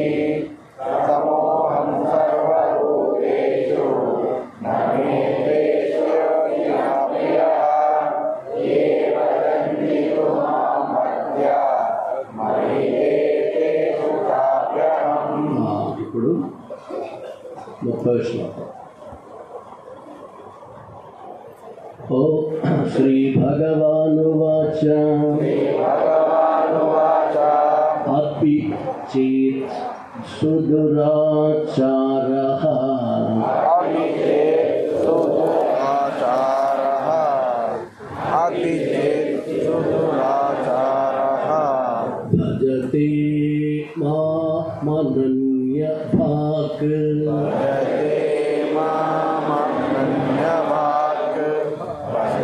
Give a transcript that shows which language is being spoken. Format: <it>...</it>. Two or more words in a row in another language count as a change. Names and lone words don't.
<sa>समोऽहं सर्वभूतेषु न मे द्वेष्यः ये वदन्ति तु मां भक्त्या मयि तेषु चाप्यहम्।</sa> <te>ఇప్పుడు 30వ శ్లోకం.</te> <sa>ओ श्री भगवानुवाच अपि चेत् सुदुराचारः भजते मामनन्यभाक्</sa>